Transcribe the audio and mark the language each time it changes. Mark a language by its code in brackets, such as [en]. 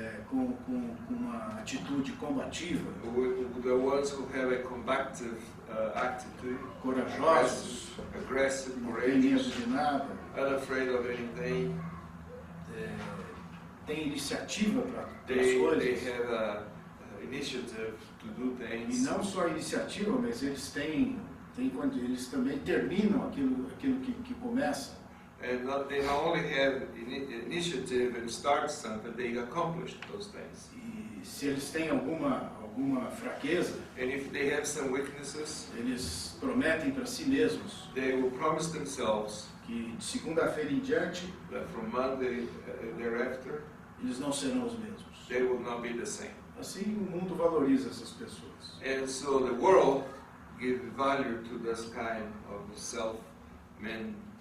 [pt] com uma atitude combativa, [en] the ones who have a combative attitude, [pt] corajosos, [en] aggressive, [pt] não tem medo [en] courageous, [pt] de nada, [en] unafraid of anything. [pt] tem iniciativa para as [en] They [pt] coisas. [en] have a initiative to do [pt] E [en] things. [pt] não só iniciativa, mas eles eles também terminam aquilo que começa. [en] And they not only have initiative and start something, they accomplish those things. [pt] E se eles têm alguma fraqueza, [en] And if they have some weaknesses, [pt] eles prometem para si mesmos [en] they will promise themselves [pt] que de segunda-feira em diante [en] that from Monday thereafter, [pt] eles não serão os mesmos. [en] they will not be the same. [pt] Assim o mundo valoriza essas pessoas. [en] And so the world gives value to this kind of self-made,